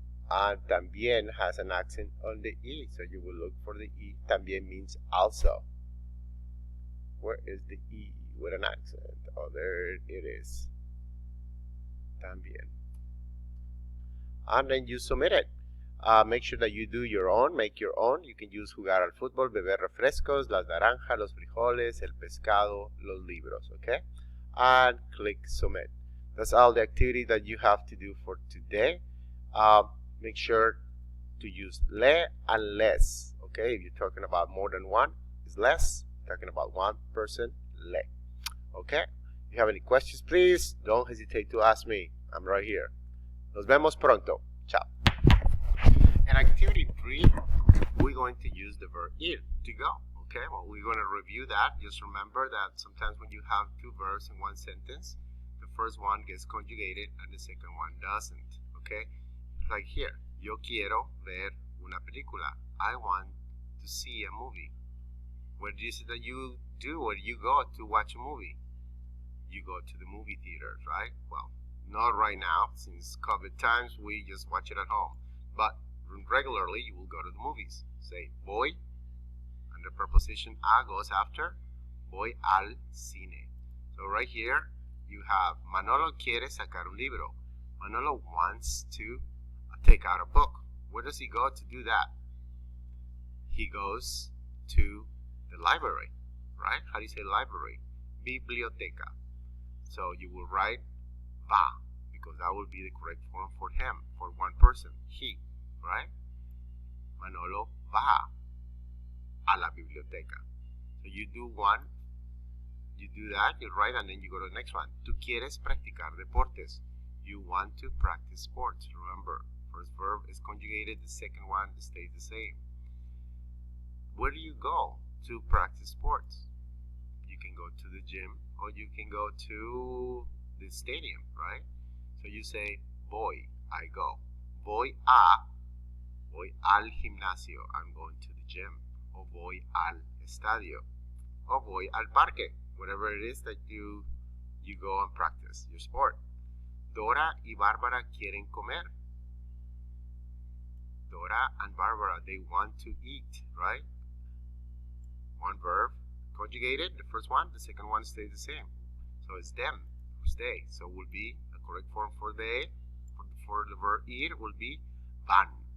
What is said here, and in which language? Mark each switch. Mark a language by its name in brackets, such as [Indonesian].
[English] También has an accent on the E, so you will look for the E. También means also. Where is the E with an accent? Oh, there it is. También. And then you submit it. Make sure that you do your own, make your own. You can use jugar al fútbol, beber refrescos, las naranjas, los frijoles, el pescado, los libros, okay? And click submit. That's all the activity that you have to do for today. Make sure to use le and les, okay? If you're talking about more than one, it's less. Talking about one person, le, okay? If you have any questions, please don't hesitate to ask me. I'm right here. [Spanish] Nos vemos pronto. Ciao. [English] In activity 3, we're going to use the verb ir, to go. Okay, well, we're going to review that. Just remember that sometimes when you have two verbs in one sentence, the first one gets conjugated and the second one doesn't. Okay, like here, [Spanish] yo quiero ver una película. [English] I want to see a movie. Where do you say that you do or you go to watch a movie? You go to the movie theaters, right? Well, not right now, since COVID times, we just watch it at home. But regularly, you will go to the movies. Say, voy, and the preposition a goes after, [Spanish] voy al cine. [English] So right here, you have, Manolo [Spanish] quiere sacar un libro. [English] Manolo wants to take out a book. Where does he go to do that? He goes to the library, right? How do you say library? Biblioteca. So you will write va, because that will be the correct form for him, for one person, he, right? [Spanish] Manolo va a la biblioteca. [English] So you do one, you do that, you write, and then you go to the next one. [Spanish] Tú quieres practicar deportes. [English] You want to practice sports. Remember, first verb is conjugated, the second one stays the same. Where do you go to practice sports? You can go to the gym, or you can go to the stadium, right? So you say, voy, I go. [Spanish] Voy al gimnasio, [English] I'm going to the gym. [Spanish] O voy al estadio. O voy al parque, [English] whatever it is that you go and practice your sport. [Spanish] Dora y Bárbara quieren comer. [English] Dora and Barbara, they want to eat, right? One verb conjugated, the first one, the second one stays the same. So it's them, stay. So will be a correct form for the verb ir will be van.